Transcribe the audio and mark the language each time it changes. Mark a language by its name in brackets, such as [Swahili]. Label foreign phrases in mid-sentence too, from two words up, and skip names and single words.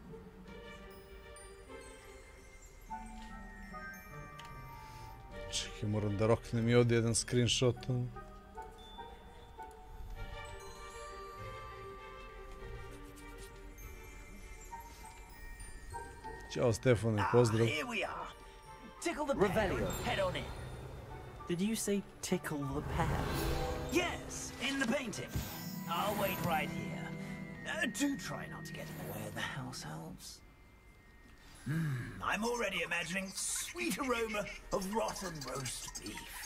[Serbian] Čekaj, moram da roknem i ovdje jedan screenshot. Ćao Stefane, pozdrav. [English] Here we are. Tickle the pear and head on in. Did you say tickle the pear? Yes, in the painting. I'll wait right here. Do try not to get in the way of the house elves. I'm already imagining sweet aroma of rotten roast beef.